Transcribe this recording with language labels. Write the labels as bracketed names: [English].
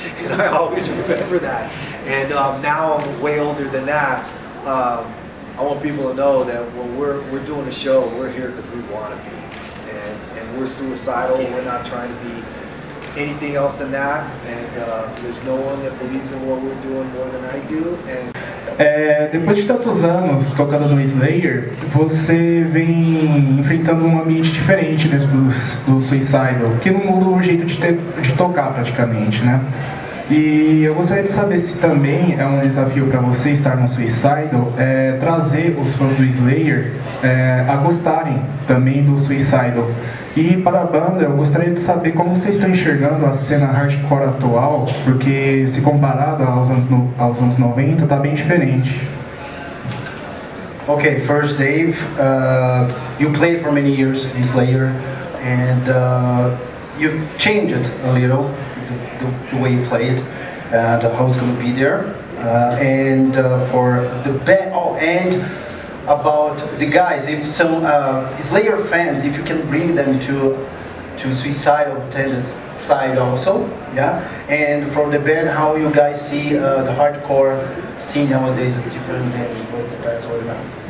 [English] And I always remember that. And now I'm way older than that. I want people to know that when we're doing a show, we're here because we want to be. And we're Suicidal. We're not trying to be anything else than that, and there's no one that believes in what we're doing more than I do. And [Portuguese] depois de tantos anos tocando no Slayer, você vem enfrentando um ambiente diferente dentro do Suicidal, que não muda o jeito de tocar praticamente, né? E eu gostaria de saber se também é um desafio para você estar no Suicidal, trazer os fãs do Slayer a gostarem também do Suicidal. E para a banda, eu gostaria de saber como vocês estão enxergando a cena hardcore atual, porque se comparado aos anos 90, está bem diferente. [English] Okay, first Dave, you played for many years in Slayer, and you've changed it a little, the way you play it, and how it's going to be there, and for the band, and about the guys, if some Slayer fans, if you can bring them to Suicidal Tendencies side also, yeah, and from the band, how you guys see the hardcore scene nowadays is different than what the past or now.